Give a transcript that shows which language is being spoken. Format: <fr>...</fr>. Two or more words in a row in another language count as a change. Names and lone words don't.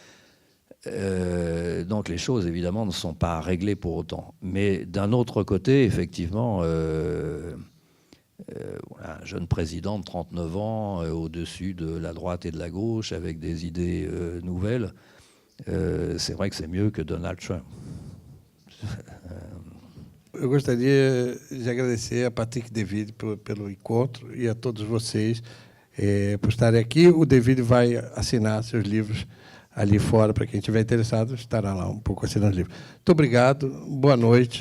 <fr>Donc les choses, évidemment, ne sont pas réglées pour autant. Mais d'un autre côté, effectivement, voilà, un jeune président de 39 ans, au-dessus de la droite et de la gauche, avec des idées nouvelles, c'est vrai que c'est mieux que Donald Trump.</fr> <pt>Eu gostaria de agradecer a Patrick David pelo encontro e a todos vocês por estarem aqui. O David vai assinar seus livros ali fora, para quem estiver interessado, estará lá um pouco assinando os livros. Muito obrigado, boa noite.</pt>